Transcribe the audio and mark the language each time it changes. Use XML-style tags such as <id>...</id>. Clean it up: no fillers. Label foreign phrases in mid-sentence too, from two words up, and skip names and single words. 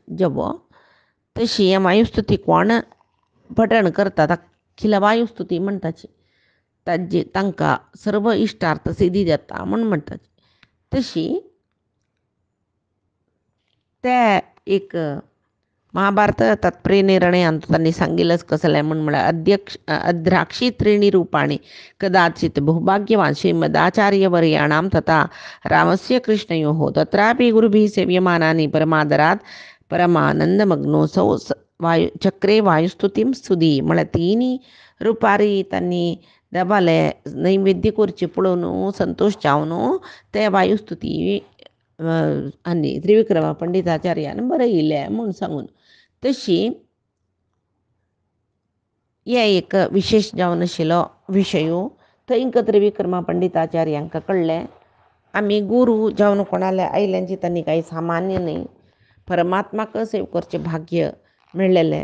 <kok>जेवो तशी वायुस्तुती कोण पठण करता ताका वायुस्तुती म्हणटाची, ताजे तांकां सर्व इश्टार्थ सिद्धी जाता म्हूण म्हणटाची. तशी ते एक महाभारत तात्पर्य निर्णयांत तांणी सांगिल्लंच कसलें म्हळ्यार अद्राक्षी</kok> <sa>त्रीणि रूपाणि कदाचित् बहुभाग्यवान् श्रीमदाचार्यवर्याणां तथा रामस्य कृष्णयोः तत्रापि गुरुभिः सेव्यमानानि परमादरात् परमानंदमग्नोऽसौ चक्रे वायुस्तुतीं</sa> <kok>स्तुती म्हळ्यार तिनी रुपारी तांणी देवाले नैवेद्य करचे पळोवन संतोष जावन ते वायुस्तुती आनी त्रिविक्रमा पंडिताचार्यान बरयिल्लें म्हूण सांगून. तशी हे एक विशेष जावन आशिल्लो विशयो थंय त्रिविक्रमा पंडिताचार्यांक कळ्ळें आमी गुरू जावन कोणाले आयल्यांची तांणी काही सामान्य न्ही, परमात्माक सेव करचें भाग्य मेळ्ळेलें.</kok>